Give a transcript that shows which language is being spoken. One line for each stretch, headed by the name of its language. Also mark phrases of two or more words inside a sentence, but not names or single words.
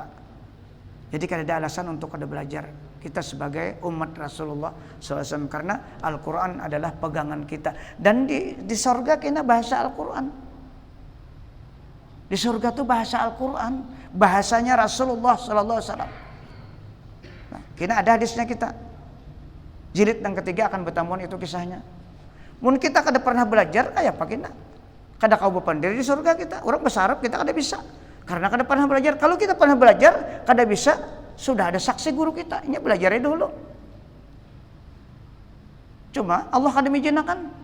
Banjar: Jadi kada ada alasan untuk kada belajar kita sebagai umat Rasulullah SAW, karena Al-Quran adalah pegangan kita. Dan di sorga kena bahasa Al-Quran. Di surga tuh bahasa Al-Quran, bahasanya Rasulullah SAW. Nah, kena ada hadisnya kita. Jilid yang ketiga akan bertamuan itu kisahnya. Mungkin kita kada pernah belajar kayak apa kita? Kada kau berpandiri di surga kita. Orang bahasa Arab kita kada bisa, karena kada pernah belajar. Kalau kita pernah belajar kada bisa, sudah ada saksi guru kita. Ini belajarnya dulu. Cuma Allah kada mengizinkan.